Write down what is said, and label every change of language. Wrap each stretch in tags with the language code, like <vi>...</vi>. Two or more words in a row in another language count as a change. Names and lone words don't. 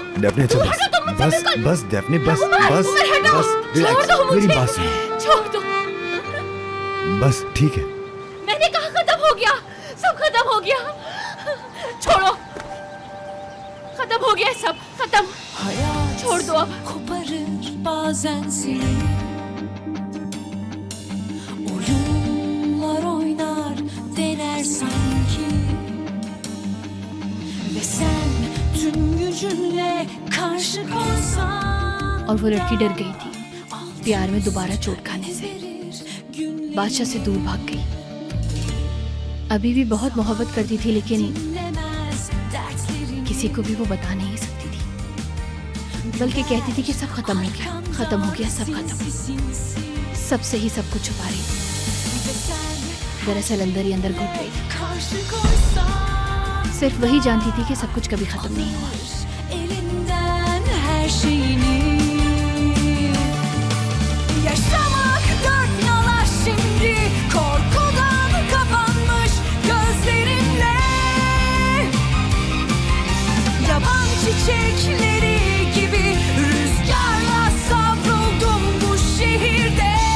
<hi>डेफने अच्छा बस डेफने बस रिलैक्स, मेरी बात सुनो। छोड़ दो। बस ठीक है। मैंने कहा खत्म हो गया, सब खत्म हो गया। छोड़ो, खत्म हो गया सब, खत्म। छोड़ दो अब।</hi> <tr>Bazen seni oyunlar oynar dener sanki ve sen tüm gücünle karşı koysan.</tr> <hi>और वो लड़की डर गई थी प्यार में दोबारा चोट खाने से, बादशाह से दूर भाग गई। अभी भी बहुत मोहब्बत करती थी, लेकिन किसी को भी वो बता नहीं सकती थी, बल्कि कहती थी कि सब खत्म हो गया, खत्म हो गया, सब खत्म। सबसे ही सब कुछ छुपा रही थी, दरअसल अंदर ही अंदर घुट रही थी। सिर्फ वही जानती थी कि सब कुछ कभी खत्म नहीं हुआ।</hi> <tr>Yaşamak dört nala şimdi, korkudan kapanmış gözlerinle. Yaban çiçekleri gibi rüzgarla savruldum bu şehirde.</tr>